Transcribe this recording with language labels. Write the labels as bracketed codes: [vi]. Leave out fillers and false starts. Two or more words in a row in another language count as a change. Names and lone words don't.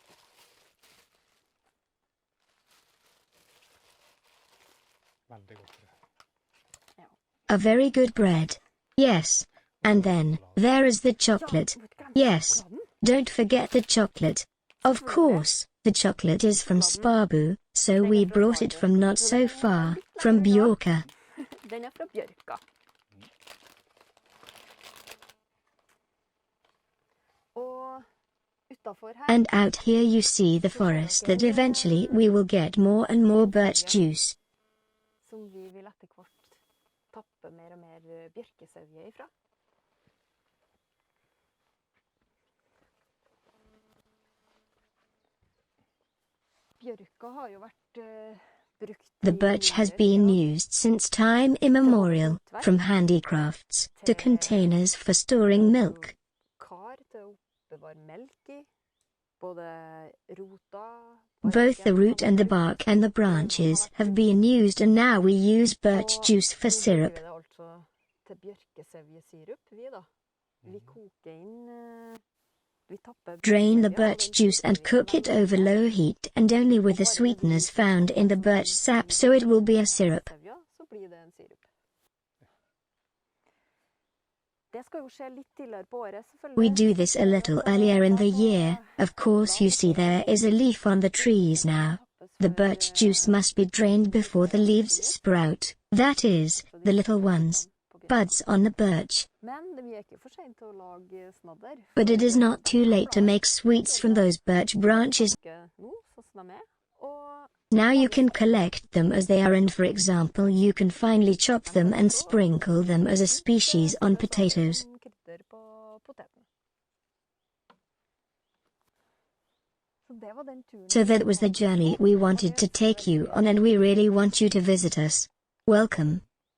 [en] A very good bread. Yes. And then, there is the chocolate. Yes. Don't forget the chocolate. Of course, the chocolate is from Sparbu, so we brought it from not so far, from Bjorka. [no] Den fra Bjørka. Og utenfor her, [en] And out here you see the forest that eventually we will get more and more birch juice. [no] som vi vil etter hvert tappe mer og mer bjørkesevje ifra. Bjørka har jo vært brukt [en] The birch has been used since time immemorial, from handicrafts to containers for storing milk. [no] Kar til å oppbevare melk i, både rota, [en] Both the root and the bark and the branches have been used, and now we use birch juice for syrup. [no] Det altså til bjørkesevjesirup vi da. Vi koker inn, vi tapper [en] Drain the [no] bjørkesevje, [en] birch [no] og den [en] juice and [no] koker [en] cook it over low heat and only with the sweeteners found in the birch sap, so it will be a syrup. [no] bjørkesevja, så blir det en sirup. Det skal jo skje litt tidligere på året, selvfølgelig. [en] We do this a little earlier in the year. Of course, you see there is a leaf on the trees now. The birch juice must be drained before the leaves sprout, that is, the little ones. Buds on the birch. [no] Men vi ikke for sent til å lage snadder. [en] But it is not too late to make sweets from those birch branches. [no] Nå, sånn som de er. Og [en] Now you can collect them as they are, and for example you can finely chop them and sprinkle them as a species on potatoes. [no] krydder på poteten. Så det var den turen. [en] So that was the journey we wanted to take you on, and we really want you to visit us. Welcome.